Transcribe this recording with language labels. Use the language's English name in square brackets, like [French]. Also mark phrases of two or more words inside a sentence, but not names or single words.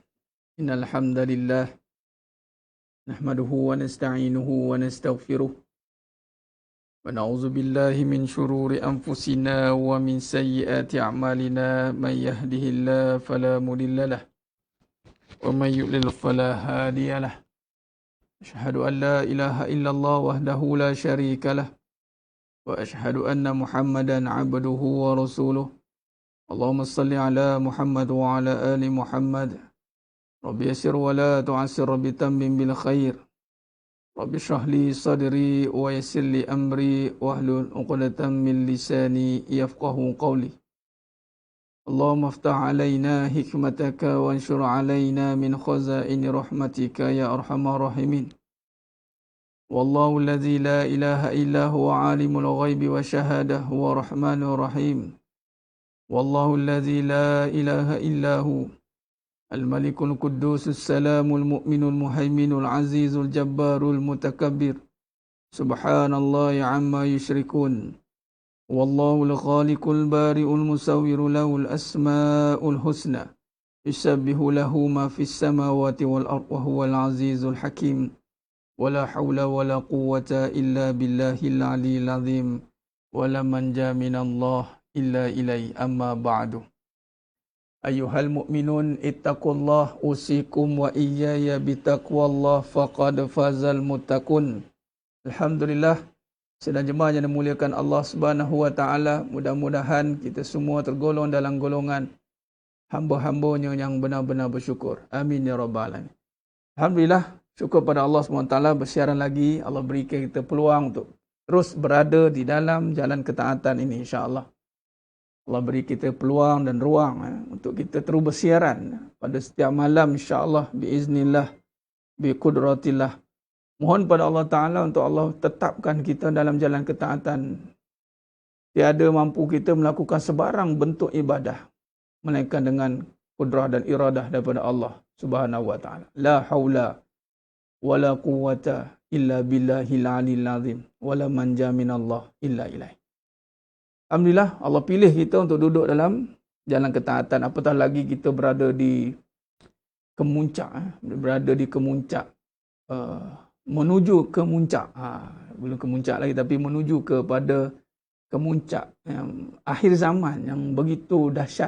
[Arabic] إن الحمد لله نحمده ونستعينه ونستغفره ونعوذ بالله من شرور أنفسنا ومن سيئات أعمالنا من يهده الله فلا مضل له ومن يضلل فلا هادي له. أشهد أن لا إله إلا الله وحده لا شريك له وأشهد أن محمدا عبده ورسوله. اللهم صل على محمد وعلى آل محمد. رب يسر ولا تعسر رب تمم بالخير. رب اشرح لي صدري ويسر لي أمري واحلل عقدة من لساني يفقهوا قولي. اللهم افتح علينا حكمتك وانشر علينا من خزائن رحمتك يا أرحم الراحمين. والله الذي لا إله إلا هو عالم الغيب والشهادة هو الرحمن الرحيم. والله الذي لا إله إلا هو الملك القدوس السلام المؤمن المهيمن العزيز الجبار المتكبر. سبحان الله عما يشركون. والله الخالق البارئ المصور له الأسماء الحسنى. يسبح له ما في السماوات والأرض وهو العزيز الحكيم. ولا حول ولا قوة إلا بالله العلي العظيم. ولا منجا من الله إلا إليه أما بعد. أيها المؤمنون اتقوا الله أوصيكم وإياي بتقوى الله فقد فاز المتقون. [Malay] Alhamdulillah, sedang jemaah yang dimuliakan Allah [Arabic] سبحانه وتعالى, [Malay] mudah-mudahan kita semua tergolong dalam golongan hamba-hambanya yang benar-benar bersyukur. [Arabic] آمين يا رب العالمين. [Malay] Alhamdulillah, syukur pada Allah SWT, bersiaran lagi. Allah berikan kita peluang untuk terus berada di dalam jalan ketaatan ini, insya-Allah. Allah beri kita peluang dan ruang untuk kita terus bersiaran pada setiap malam, [Arabic] إن شاء الله بإذن الله بقدرة الله. [Malay] Mohon pada Allah Ta'ala untuk Allah tetapkan kita dalam jalan ketaatan. Tiada mampu kita melakukan sebarang bentuk ibadah melainkan dengan kudrah dan iradah daripada Allah [Arabic] سبحانه وتعالى. لا حول ولا قوة إلا بالله العلي العظيم ولا منجا من الله إلا إليه. [Malay] Alhamdulillah, Allah pilih kita untuk duduk dalam jalan ketaatan, apatah lagi kita berada di kemuncak, menuju ke muncak. Belum ke muncak lagi, tapi menuju kepada kemuncak yang akhir zaman yang begitu dahsyat.